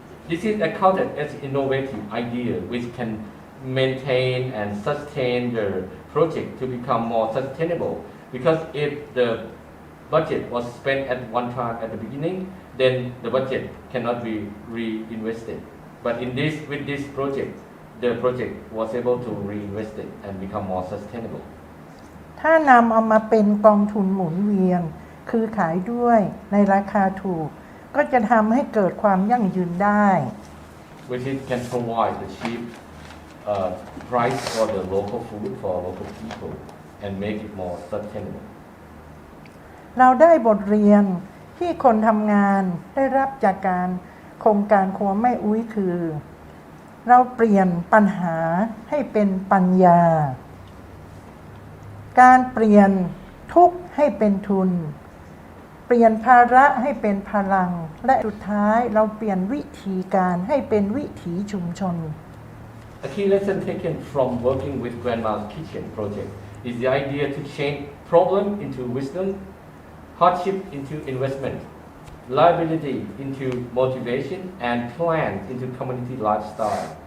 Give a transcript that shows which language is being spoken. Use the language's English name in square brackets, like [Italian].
[English] This is accounted as innovative idea which can maintain and sustain the project to become more sustainable, because if the budget was spent at one time at the beginning, then the budget cannot be reinvested. But with this project, the project was able to reinvest it and become more sustainable. [Thai] ถ้านำเอามาเป็นกองทุนหมุนเวียนคือขายด้วยในราคาถูกก็จะทำให้เกิดความยั่งยืนได้ [English] Which it can provide the cheap price for the local food for local people and make it more sustainable. [Thai] เราได้บทเรียนที่คนทำงานได้รับจากการโครงการครัวแม่อุ้ยคือ เราเปลี่ยนปัญหาให้เป็นปัญญาการเปลี่ยนทุกข์ให้เป็นทุนเปลี่ยนภาระให้เป็นพลังและสุดท้ายเราเปลี่ยนวิธีการให้เป็นวิถีชุมชน [English] A key lesson taken from working with Grandma's Kitchen project is the idea to change problem into wisdom, hardship into investment, liability into motivation, and plan into community lifestyle.